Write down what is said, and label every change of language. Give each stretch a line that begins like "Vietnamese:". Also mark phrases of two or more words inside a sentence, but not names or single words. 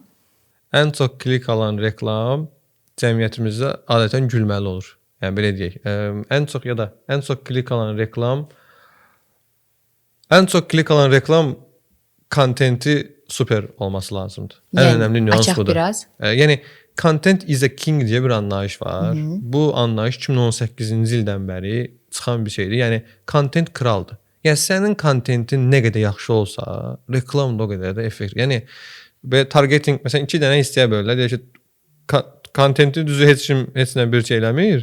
Azerbaijani: Ən çox klik alan reklam cəmiyyətimizdə adətən gülməli olur. Yəni belə deyək. Ən çox klik alan reklam kontenti super olması lazımdır. Ən önəmli nüans budur. Biraz. Yəni
English: content is a king
Azerbaijani: deyə bir anlayış var. Bu anlayış 2018-ci ildən bəri çıxan bir şeydir. Yəni content kraldır. Yəni sənin kontentin nə qədər yaxşı olsa, reklam da o qədər də effekt. Yəni və targeting məsələn 2 dənə hissəyə bölürlər. Deyir ki, kontenti düzü heç nə bir şey eləmir.